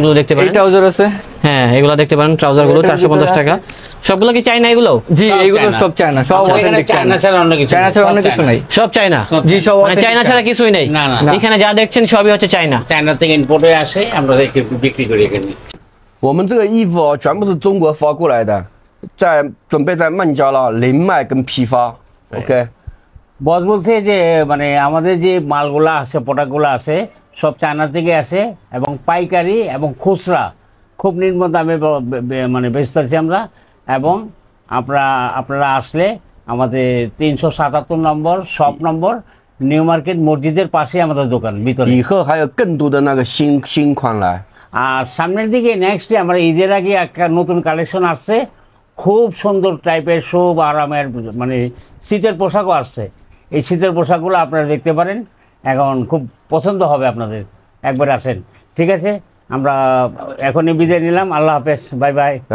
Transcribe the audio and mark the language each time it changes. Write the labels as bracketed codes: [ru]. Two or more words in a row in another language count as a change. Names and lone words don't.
[bn] এই ট্রাউজার আছে, হ্যাঁ এগুলো দেখতে পারেন ট্রাউজার গুলো 450 টাকা। সবগুলো কি চাইনা এগুলো? জি এগুলো সব চায়না, সব এখানে authentic চায়না চায়না। ছাড়া অন্য কিছু চায়না নেই, ছাড়া সব অন্য কিছু চায়না। নাই। সব চাইনা? জি সব মানে চাইনা ছাড়া কিছুই নেই? না, না। এখানে যা দেখছেন সবই হচ্ছে চাইনা। চায়না থেকে ইম্পোর্ট হয়ে আসে, আমরা বিক্রি করি এখানে। [zh] 我们这个衣服哦，全部是中国发过来的，准备在孟加拉零卖跟批发。OK， [bn] বস বলছে যে মানে আমাদের যে মালগুলা আসে, প্রোডাক্টগুলো আসে সব চায়না থেকে আসে এবং পাইকারি এবং খুচরা খুব নিম্ন দামে মানে বেচতেছি আমরা। এবং আপনারা আসলে আমাদের 377 নম্বর শপ নম্বর, নিউ মার্কেট মসজিদের পাশে আমাদের দোকান ভিতরে। [zh] 以后还有更多的那个新款来。 [bn] আর সামনের দিকে নেক্সট আমরা ঈদের আগে একটা নতুন কালেকশন আসছে, খুব সুন্দর টাইপের, খুব আরামের মানে শীতের পোশাকও আসছে। এই শীতের পোশাকগুলো আপনারা দেখতে পারেন, এখন খুব পছন্দ হবে আপনাদের, একবার আসেন। ঠিক আছে, আমরা এখনই বিদায় নিলাম, আল্লাহ হাফেজ, [en] bye bye.